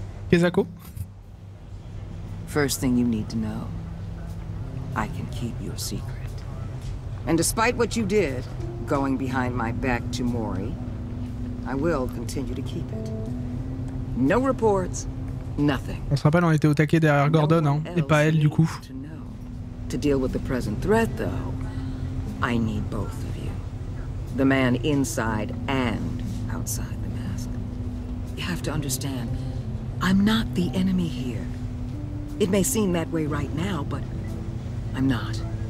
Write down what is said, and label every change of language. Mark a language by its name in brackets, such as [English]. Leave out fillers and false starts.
[French] Kezako? [English] First thing you need to know, I can keep your secret. And despite what you did, going behind my back to Mori, I will continue to keep it. No reports, nothing. [French] On se rappelle, on était au taquet derrière Gordon, hein, et pas elle du coup. [English] To deal with the present threat, though, I need both of you. The man inside and outside the mask. You have to understand, I'm not the enemy here. It may seem that way right now, but I'm not.